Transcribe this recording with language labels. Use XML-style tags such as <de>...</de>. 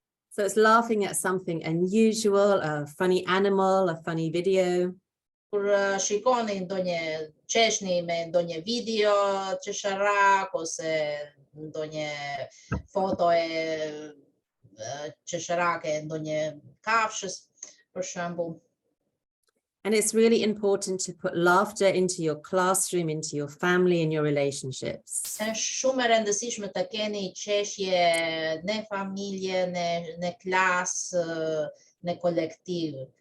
<en>So it's laughing at something unusual, a funny animal, a funny video.</en> <sq>Kur shikoni ndonjë qeshni me ndonjë video qesharak ose ndonjë foto e qesharake ndonjë kafshës për shembull.</sq> <en>And it's really important to put laughter into your classroom, into your family, and your relationships.</en> <sq>Është shumë e rëndësishme të keni qeshje në familje, në klasë, në kolektiv.</sq>